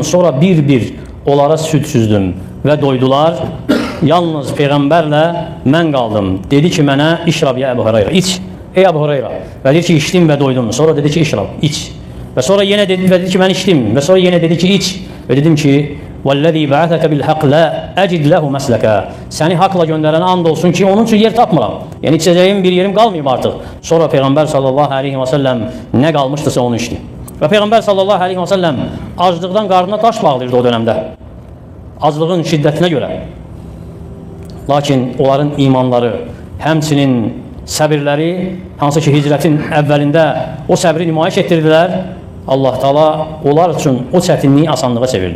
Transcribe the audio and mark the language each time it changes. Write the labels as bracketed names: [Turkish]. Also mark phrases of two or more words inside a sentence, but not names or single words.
[Azerbaijani] Sonra bir-bir onlara süd süzdüm və doydular. Yalnız Peyğəmbərlə mən qaldım. Dedi ki, mənə [Arabic] اشرب يا أبا هريرة, [Azerbaijani] iç. Ey Əbu Hüreyrə. Və dedi ki, içdim və doydum. Sonra dedi ki, işrab, iç. Və sonra yenə dedi ki, mən içdim. Və sonra yenə dedi ki, iç. Və dedim ki, [Arabic] وَالَّذِي بَعَثَكَ بِالْحَقِّ لَا أَجِدْ لَهُ مَسْلَكَ. [Azerbaijani] Səni haqla göndərən and olsun ki, onun üçün yer tapmıram. Yəni içəcəyim bir yerim qalmayıb artıq. Sonra Peyğəmbər [Arabic] صلى الله عليه وسلم [Azerbaijani] nə qalmışdısa onu içdi. Və Peyğəmbər [Arabic] صلى الله عليه وسلم [Azerbaijani] aclıqdan qarnına daş bağlayırdı o dönəmdə. Aclığın şiddətinə görə. Lakin onların imanları, həmçinin səbirləri, hansı ki hicrətin əvvəlində o səbri nümayiş etdirdilər, Allah Taala onlar üçün o çətinliyi asanlığa çevirdi.